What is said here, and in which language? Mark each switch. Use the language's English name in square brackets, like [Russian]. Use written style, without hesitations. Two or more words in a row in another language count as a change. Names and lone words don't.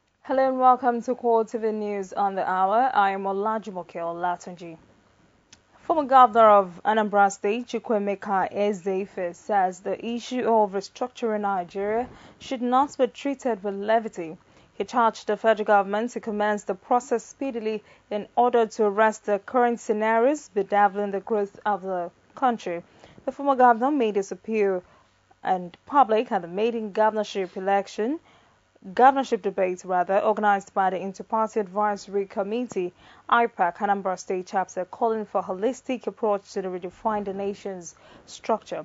[English] Hello and welcome to CORETV News on the Hour. I am Olajumoke Olatunji. Former Governor of Anambra State, Chukwuemeka Eze-Ife, says the issue of restructuring Nigeria should not be treated with levity. He charged the federal government to commence the process speedily in order to arrest the current scenarios bedeviling the growth of the country. The former governor made his appeal in public at the maiden governorship debate organized by the Inter-Party Advisory Committee, IPAC, Anambra State Chapter, calling for a holistic approach to the redefine the nation's structure.